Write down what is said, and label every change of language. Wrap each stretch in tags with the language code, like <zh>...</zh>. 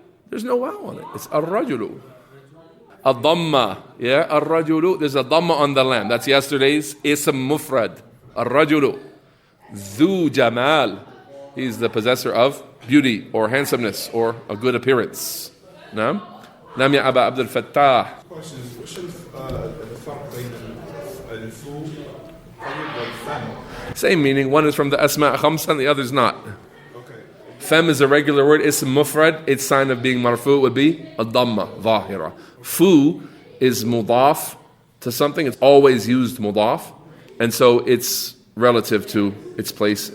<en>There's no wow on it. It's Ar-Rajulu. A dhamma. Yeah, Ar-Rajulu. There's a dhamma on the lam. That's yesterday's Ism Mufrad. Ar-Rajulu. Dhu Jamal. He's the possessor of beauty or handsomeness or a good appearance.</en> <ar>Naam. Naam ya Aba Abdul Fattah.</ar> <en>Question is,</en> <ar>وش الفرق بين الفو والفم?</ar> <en>Same meaning. One is from the Asma' Khamsa and the other is not. Okay. Fem is a regular word. Ism Mufrad. Its sign of being marfu would be a dhamma, zahira. Fu is mudaf to something. It's always used mudaf. And so it's relative to its place.</en>